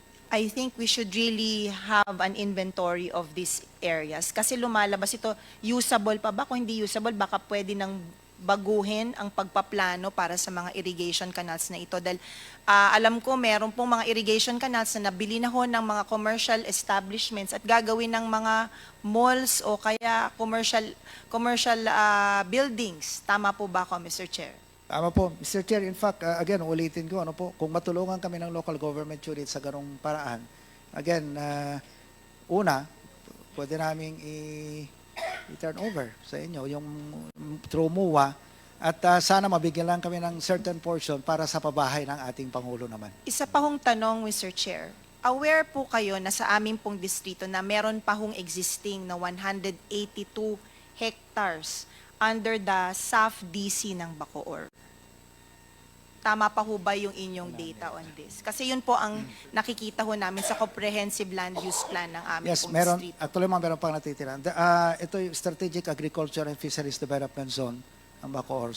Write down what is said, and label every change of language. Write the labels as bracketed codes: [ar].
[en] I think we should really have an inventory of these areas. [tl] Kasi lumalabas ito, usable pa ba? Kung hindi usable, baka pwede nang baguhin ang pagpaplano para sa mga irrigation canals na ito. Dahil alam ko meron pong mga irrigation canals na nabili na ho ng mga commercial establishments at gagawin ng mga malls o kaya commercial buildings. Tama po ba ako, Mr. Chair? Tama po. Mr. Chair, in fact, again, ulitin ko, kung matulungan kami ng local government unit sa ganong paraan, again, una, pwede naming i-turn over sa inyo, yung through MUA, at sana mabigyan lang kami ng certain portion para sa pabahay ng ating Pangulo naman. Isa pa hong tanong, Mr. Chair. Aware po kayo na sa aming pong distrito na meron pa hong existing na 182 hectares under the SAF-DC ng Bacoor? Tama pa ho ba yung inyong data on this? Kasi yun po ang nakikita ho namin sa comprehensive land use plan ng aming [en] Yes, [tl] pong meron. distrito. Actually, meron pang natitira. Ito yung Strategic Agriculture and Fisheries Development Zone ng Bacoor.